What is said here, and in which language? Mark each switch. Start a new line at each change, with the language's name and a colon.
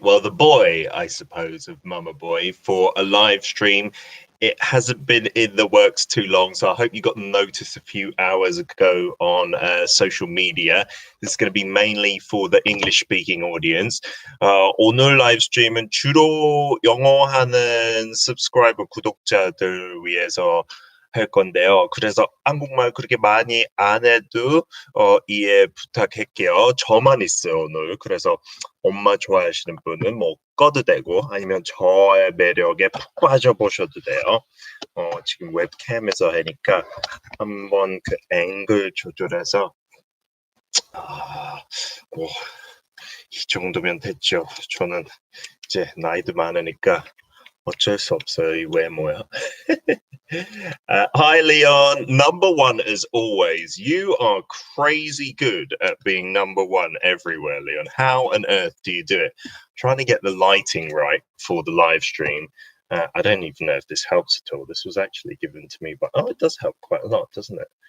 English: Well, the boy, I suppose, of Mama Boy for a live stream. It hasn't been in the works too long, so I hope you got the notice a few hours ago on social media. This is going to be mainly for the English-speaking audience.
Korean: 오늘 라이브 스트림은 주로 영어 하는 subscriber 구독자들 위해서 할 건데요. 그래서 한국말 그렇게 많이 안 해도 이해 부탁할게요. 저만 있어요, 오늘. 그래서 엄마 좋아하시는 분은 뭐 꺼도 되고 아니면 저의 매력에 푹 빠져보셔도 돼요. 지금 웹캠에서 하니까 한번 그 앵글 조절해서 이 정도면 됐죠. 저는 이제 나이도 많으니까 어쩔 수 없어요, 이 외모야.
English: Hi, Leon. Number one as always. You are crazy good at being number one everywhere, Leon. How on earth do you do it? Trying to get the lighting right for the live stream. I don't even know if this helps at all. This was actually given to me, but it does help quite a lot, doesn't it?